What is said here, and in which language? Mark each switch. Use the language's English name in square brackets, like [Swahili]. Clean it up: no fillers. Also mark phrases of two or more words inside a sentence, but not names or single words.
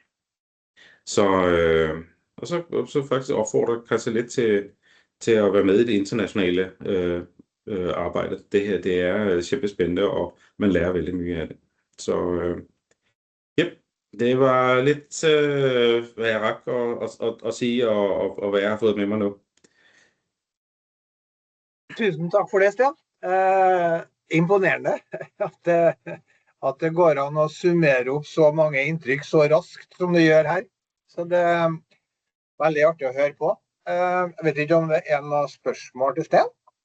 [Danish] Så faktisk opfordrer Christian lidt til at være med i det internationale arbejde. Det her, det er kæmpe spændende, og man lærer vældig mye af det. Så det var lidt, hvad jeg rak at sige, og hvad jeg har fået med mig nu. [Norwegian] Tusen takk for det, Sten. Imponerende at det går an å summere opp så mange inntrykk så raskt som det gjør her. Så det er veldig artig å høre på. Jeg vet ikke om det er noen spørsmål til Sten?